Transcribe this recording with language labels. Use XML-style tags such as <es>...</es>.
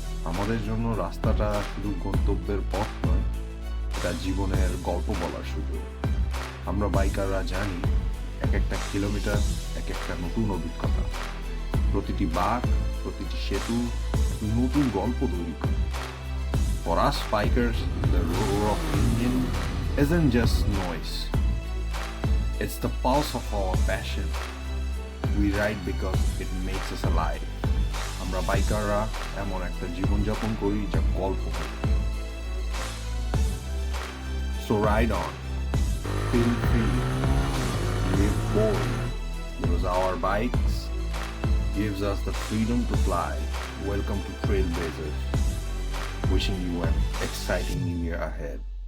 <bn>আমাদের জন্য রাস্তাটা শুধু গন্তব্যের পথ নয়, এটা জীবনের গল্প বলার সুযোগ। আমরা বাইকাররা জানি এক একটা কিলোমিটার এক একটা নতুন অভিজ্ঞতা। প্রতিটি বাঁক, প্রতিটি সেতু একটা নতুন গল্প তৈরি করে।</bn> <en>For us bikers, the roar of engine isn't just noise. It's the pulse of our passion. We ride because it makes us alive.</en> <bn>আমরা বাইকাররা এমন একটা জীবনযাপন করি যা গল্প করি।</bn> <en>So ride on, feel free, live bold, because our bikes gives us the freedom to fly. Welcome to Trailblazers. Wishing you an exciting new year ahead.</en>